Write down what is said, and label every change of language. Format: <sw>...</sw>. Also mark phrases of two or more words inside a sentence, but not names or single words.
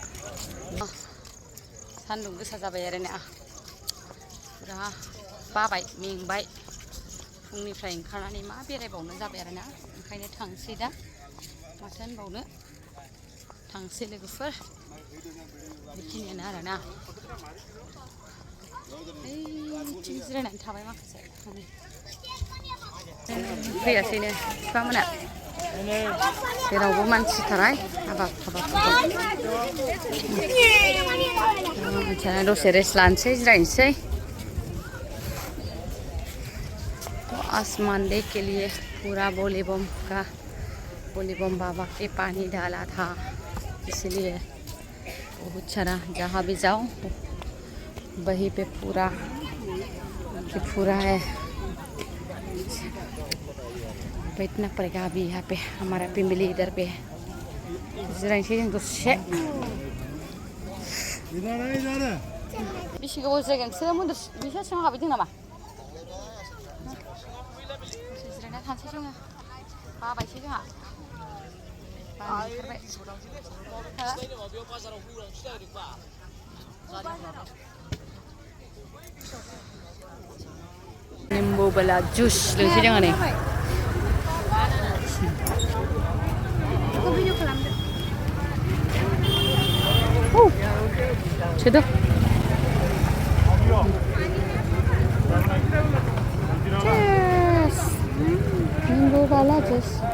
<brx>सान्दुं गोसा जाबाय आरोना पुरा बाबाय मेंबाय फुंनिफ्राय ओंखारनानै मा बेरायबावनो जाबाय आरोना ओंखायनो थांसै दा माथो होनबावनो थांसै लोगोफोर बेखिनियानो आरोना ओइथिं जिरायनानै थाबाय माखासे फैयासैनो बिफामोना जेरावबो मानसिथाराय हाबाब दसे रेस्ट लानोसै जिरायनोसै</brx> <hi>आसमान देख के लिए पूरा बोले बम बाबा के पानी डाला था इसलिए बहुत सारा जहाँ भी जाओ वहीं पे पूरा है बैठना पड़ेगा अभी यहाँ पे हमारा फैमिली इधर पे है</hi> <brx>जिरायनोसै जों दसे बेसे गोबाव जायगा नोंसोरो मन्दिर बिसोर सिङाव हाबहैदों नामा जिरायना थानोसै जोङो बाबायसै जोंहा निम्बु बाला जुस लोंसै जोङो नै सोदो निम्बु बाला जुस</brx>